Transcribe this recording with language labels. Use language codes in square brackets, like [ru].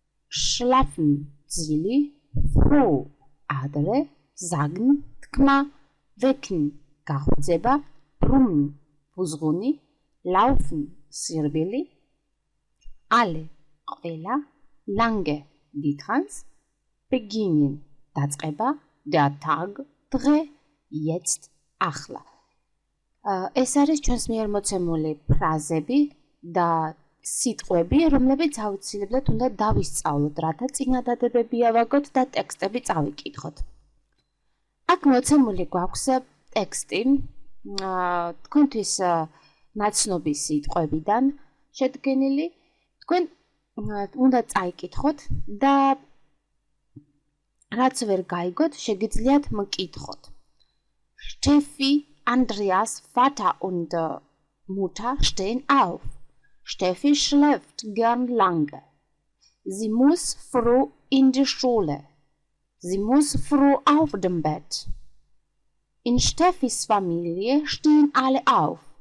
[de] schlafen, ძილი, früh, ადრე, sagen, თქმა, wecken, გაღვიძება, brummen, ბუზღუნი, laufen, სირბილი, alle, ყველა, lange, დიდხანს, beginnen, დაწყება, der Tag, დღე, jetzt, ახლა. [ka] ეს არის ჩვენს მიერ მოცემული ფრაზები და სიტყვები, რომლებიც აუცილებლად უნდა დავისწავლოთ, რათა წინადადებები ავაგოთ და ტექსტები წავიკითხოთ. აქ მოცემული გვაქვს ტექსტი თქვენთვის ნაცნობი სიტყვებიდან შედგენილი, თქვენ უნდა წაიკითხოთ და რაც ვერ გაიგოთ, შეგიძლიათ მკითხოთ. [de] Steffi, Andreas, Vater und Mutter stehen auf. Steffi schläft gern lange. Sie muss früh in die Schule. Sie muss früh auf dem Bett. In Steffis Familie stehen alle auf.